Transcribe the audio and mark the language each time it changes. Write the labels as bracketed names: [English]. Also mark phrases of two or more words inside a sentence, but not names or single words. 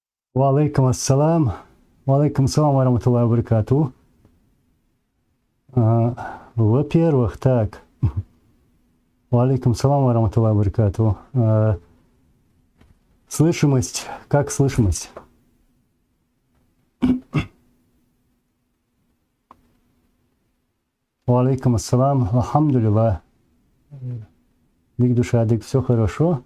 [Arabic] وعليكم السلام. وعليكم السلام ورحمة الله وبركاته. [Russian] Во-первых, так. [Arabic] وعليكم السلام ورحمة الله وبركاته. [Russian] Слышимость. Как слышимость? [Arabic] وعليكم السلام الحمد لله. [Chechen] Дик душа, дик, [Russian] все хорошо.